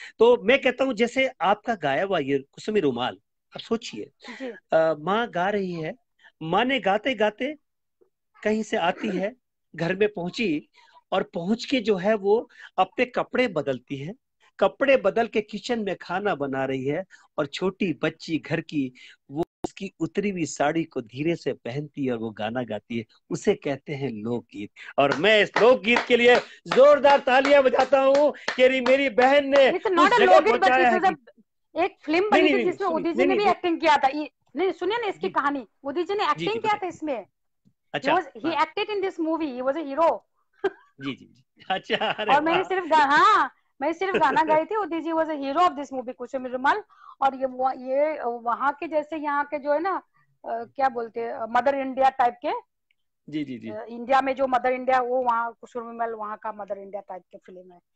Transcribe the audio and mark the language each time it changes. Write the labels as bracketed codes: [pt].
[hi] तो मैं कहता हूँ जैसे आपका गाया हुआ ये कुसुमी रुमाल, आप सोचिए माँ गा रही है, माँ ने गाते गाते कहीं से आती है, घर में पहुंची, और पहुंच के जो है वो अपने कपड़े बदलती है, कपड़े बदल के किचन में खाना बना रही है, और छोटी बच्ची घर की वो उसकी उतरी हुई साड़ी को धीरे से पहनती है और वो गाना गाती है, उसे कहते हैं लोकगीत। और मैं इस लोकगीत के लिए जोरदार तालियां बजाता हूँ कि मेरी बहन ने एक फिल्म बनी थी जिसमें उदित जी ने भी एक्टिंग किया था। नहीं सुनिए ना इसकी कहानी, उदित जी ने एक्टिंग किया था इसमें। अच्छा, [en] he acted in this movie, he was a hero। [hi] जी जी जी, अच्छा। और मैंने सिर्फ गाना गाई थी, Udit ji [en] was a hero of this movie [hi] कुसुम रुमाल। और ये वहाँ के जैसे यहाँ के जो है ना क्या बोलते हैं, मदर इंडिया टाइप के, जी जी जी, इंडिया में जो मदर इंडिया, वो वहाँ कुसुम रुमाल वहाँ का मदर इंडिया टाइप की फिल्म है।